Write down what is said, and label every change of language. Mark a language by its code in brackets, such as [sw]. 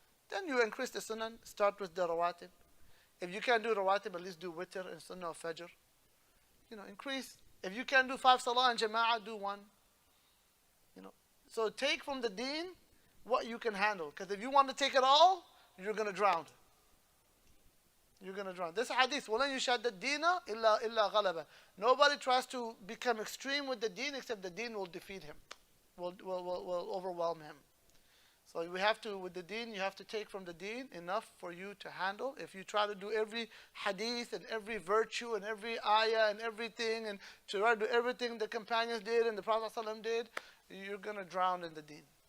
[en] Then you increase the sunan, start with the rawatib. If you can't do rawatib, at least do witr and sunnah of fajr. Increase. If you can't do 5 salah and jama'ah, do 1. So take from the deen what you can handle. Because if you want to take it all, you're going to drown. You're going to drown. This hadith, [ar] وَلَنْ يُشَدَّ الدِّينَ إِلَّا غَلَبَ. [en] Nobody tries to become extreme with the deen except the deen will defeat him, will overwhelm him. So we have to, with the deen, you have to take from the deen enough for you to handle. If you try to do every hadith and every virtue and every ayah and everything, and to try to do everything the companions did and the Prophet ﷺ did, you're going to drown in the deen.